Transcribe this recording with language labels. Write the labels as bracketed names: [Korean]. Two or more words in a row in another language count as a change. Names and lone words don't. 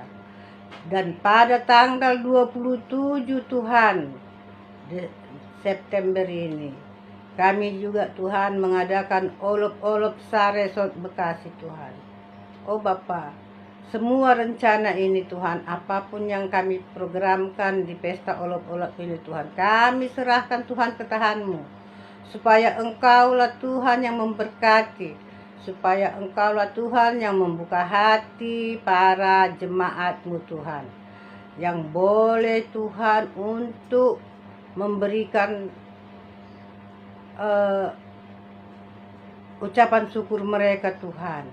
[Indonesian] Dan pada tanggal 27 Tuhan, September ini, kami juga Tuhan mengadakan olop-olop Saresot Bekasi Tuhan. Oh Bapa, semua rencana ini Tuhan, apapun yang kami programkan di pesta olop-olop ini Tuhan, kami serahkan Tuhan ke tangan-Mu. Supaya Engkaulah Tuhan yang memberkati, supaya Engkaulah Tuhan yang membuka hati para jemaat-Mu Tuhan, yang boleh Tuhan untuk memberikan ucapan syukur mereka Tuhan.